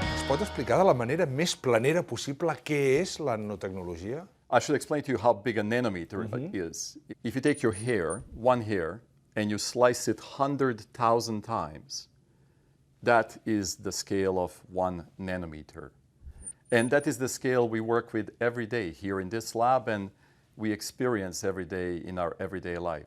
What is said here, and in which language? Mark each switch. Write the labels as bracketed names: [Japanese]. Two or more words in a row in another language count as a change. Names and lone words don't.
[Catalan] pot explicar de la manera més planera possible què és la nanotecnologia? [English] I should explain to you how big a nanometer is. If you take your hair, one hair, and you slice it 100,000 times, that is the scale of 1 nanometer. And that is the scale we work with every day here in this lab and we experience every day in our everyday life.